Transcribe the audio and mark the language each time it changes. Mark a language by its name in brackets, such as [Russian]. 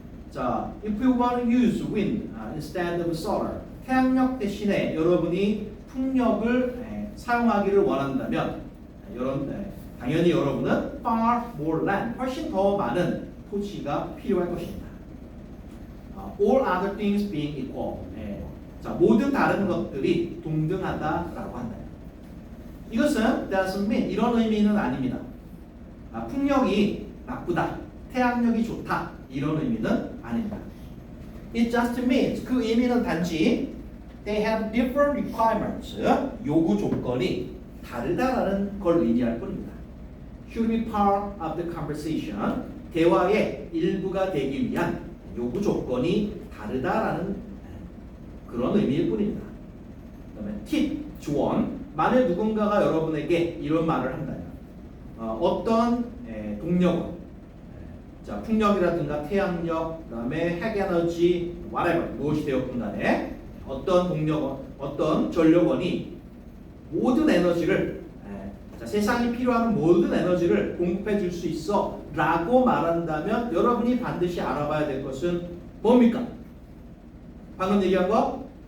[Korean] 자, [English] if you want to use wind instead of solar, [Korean] 태양력 대신에 여러분이 풍력을 사용하기를 원한다면, 당연히 여러분은 [English] far more land, [Korean] 훨씬 더 많은 토지가 필요할 것입니다. [English] All other things being equal. [Korean] 자, 모든 다른 것들이 동등하다라고 한다. 이것은 [English] doesn't mean [Korean] 이런 의미는 아닙니다. 풍력이 나쁘다, 태양력이 좋다 이런 의미는 아닙니다. [English] It just means [Korean] 그 의미는 단지 [English] they have different requirements. [Korean] 요구 조건이 다르다라는 걸 의미할 뿐입니다. [English] Should be part of the conversation. [Korean] 대화의 일부가 되기 위한 요구 조건이 다르다라는 그런 의미일 뿐입니다. 그다음에 팁, 조언. 만일 누군가가 여러분에게 이런 말을 한다면 어떤 동력원, 자 풍력이라든가 태양력, 그다음에 핵에너지, whatever 무엇이 되었건 간에 어떤 동력원, 어떤 전력원이 모든 에너지를 자, 세상이 필요한 모든 에너지를 공급해 줄 수 있어 라고 말한다면 여러분이 반드시 알아봐야 될 것은 뭡니까? 방금 얘기한 거?